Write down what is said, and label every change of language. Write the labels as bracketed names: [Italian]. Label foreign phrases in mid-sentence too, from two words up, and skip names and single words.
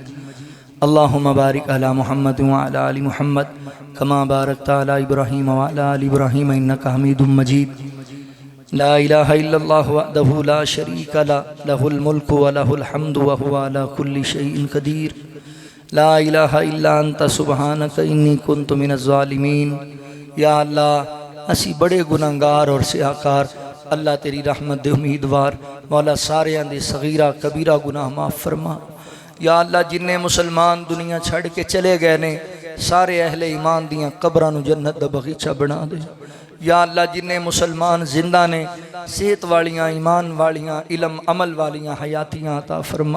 [Arabic] اللهم بارك على محمد وعلى آل محمد كما باركت على إبراهيم وعلى آل إبراهيم إنك حميد مجيد. لا إله إلا الله وحده لا شريك له، له الملك وله الحمد وهو على كل شيء قدير. لا إله إلا أنت سبحانك إني كنت من الظالمين. [Punjabi] یا اللہ اسی بڑے گناہگار اور سیاہکار، اللہ تیری رحمت دے امیدوار، مولا ساریاں دی صغیرہ کبیرہ گناہ معاف فرما. یا اللہ جنے مسلمان دنیا چھڈ کے چلے گئے نے سارے اہل ایمان دیاں قبراں نوں جنت دا باغیچہ بنا دے. یا اللہ جنے مسلمان زندہ نے صحت والیاں ایمان والیاں علم عمل والیاں حیاتیاں عطا فرما.